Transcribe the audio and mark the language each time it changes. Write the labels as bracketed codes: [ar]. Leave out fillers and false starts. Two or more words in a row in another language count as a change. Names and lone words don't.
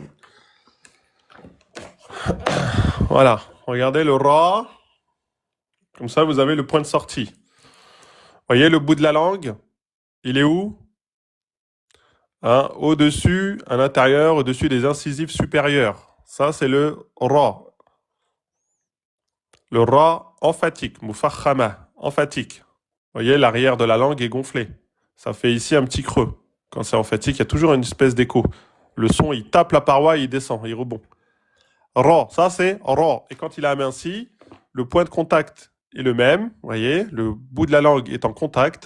[fr] Voilà. Regardez le Ra. Comme ça, vous avez le point de sortie. Voyez le bout de la langue? Il est où? Hein, au-dessus, à l'intérieur, au-dessus des incisives supérieures. Ça, c'est le Ra. Le Ra emphatique, mufakhama, emphatique. Voyez, l'arrière de la langue est gonflé. Ça fait ici un petit creux. Quand c'est emphatique, il y a toujours une espèce d'écho. Le son, il tape la paroi, il descend, il rebond. Ra, ça c'est Ra. Et quand il est aminci, le point de contact est le même. Vous voyez, le bout de la langue est en contact.